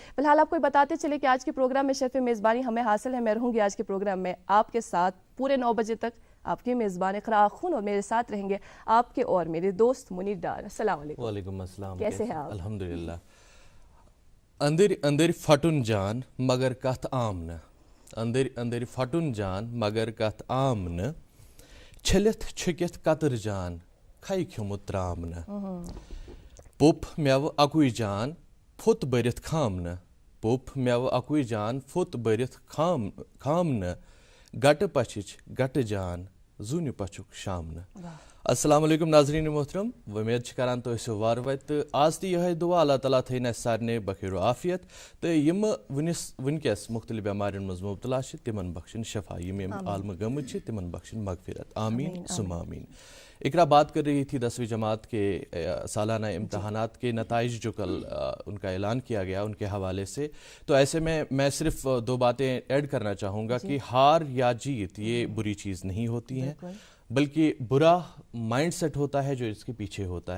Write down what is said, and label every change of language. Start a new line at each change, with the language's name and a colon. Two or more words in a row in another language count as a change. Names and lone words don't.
Urdu: فی الحال آپ کو بتاتے چلے کہ آج کے پروگرام میں شرف میزبانی ہمیں حاصل ہے. میں رہوں گی آج کے پروگرام میں آپ کے ساتھ پورے 9 بجے تک. آپ کی میزبان اقراء خون, اور میرے ساتھ رہیں گے آپ کے اور میرے دوست منیر ڈار.
Arabic: السلام علیکم. وعلیکم السلام.
Urdu: کیسے ہیں آپ؟ الحمدللہ.
Kashmiri: اندر اندر پھٹن جان مگر کتھ عام نہ, اندر اندر پھٹن جان مگر کتھ عام نہ, چھلتھ چھکتھ قطر جان کھائی کھیومت ترام نہ, پوپ میو اکوئی جان پھت برتھ خام نہ, پوپ میو اکوئی جان پھت برتھ خام نہ, گٹ پچھچ گٹ جان زونہِ پچھک شام نہ.
Arabic: السلام علیکم
Kashmiri: ناظرین محترم, امید کران تو ٲسِو وارٕ وَتہِ تہٕ آز تہِ یِہوٚے دُعا اللہ تعالیٰ تھٲیِن اَسہِ سارنٕے بخیر و عافیت, تہٕ یِمہٕ وٕنکٮ۪س مختلف بٮ۪مارٮ۪ن منٛز مُبتلا چھِ تِمن بخشن شفا, یِم عالمہٕ گٔمٕتۍ چھِ تِمن بخشن مغفرت.
Arabic: آمین ثم آمین.
Urdu: اقرا بات کر رہی تھی 10ویں جماعت کے سالانہ امتحانات کے نتائج جو کل ان کا اعلان کیا گیا ان کے حوالے سے. تو ایسے میں صرف 2 باتیں ایڈ کرنا چاہوں گا کہ ہار یا جیت یہ بری چیز نہیں ہوتی ہیں, بلکہ برا مائنڈ سیٹ ہوتا ہے جو اس کے پیچھے ہوتا ہے.